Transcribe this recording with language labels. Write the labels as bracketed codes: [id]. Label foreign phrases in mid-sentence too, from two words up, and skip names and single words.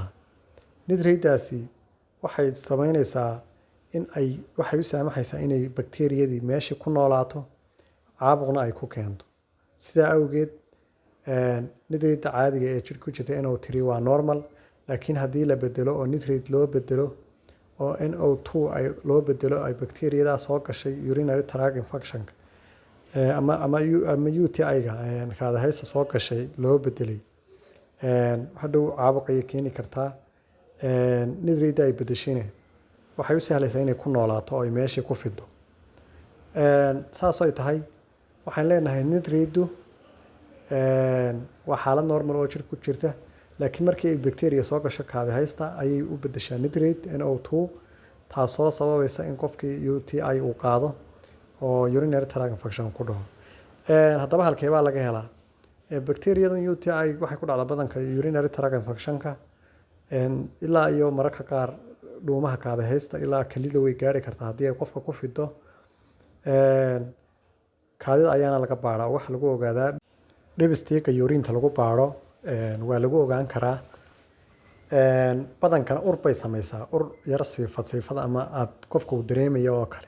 [so] Nitrate-daasi waxay sameynaysaa in ay waxay u saamaxaysaa inay bakteeriyadii meesha ku noolaato caabuqna ay ku keento. Sidaa awgeed nitrate caadiga ee jirka ku jirta NO3 waa normal laakiin haddii la bedelo oo nitrate loo bedelo oo NO2 ay loo bedelo ay bakteeriyada soo gashay [en] urinary tract infection [so] ama UTI-ga kaadi haysta soo gashay loo bedelay hadhow caabuq ay keeni kartaa. Nitrate ay bedeshina waxay u sahlaysaa inay ku noolaato oo ay meesha ku fido. Saas ay tahay waxaan leenahay nitrate waa xaalad normal oo jirka ku jirta laakiin markii ay bacteria soo gasho kaadi haysta ayay u bedeshaa nitrate NO2 taasoo sababaysa in qofkii UTI uu qaado oo [en] urinary tract infection [so] ku dhaco. Haddaba halkee baa laga helaa? Bacteriadan UTI waxay ku dhacdaa badanka [en] urinary tract infection-ka [so] ilaa iyo mararka qaar dhuumaha kaadi haysta ilaa kelida way gaari kartaa haddii ay qofka ku fido. Kaadida ayaana laga baaraa wax lagu ogaadaa dhebistiika urine-ta lagu baaro waa lagu ogaan karaa. Badankana ur bay samaysaa ur yar siifada ama aad qofka uu dareemayo oo kale.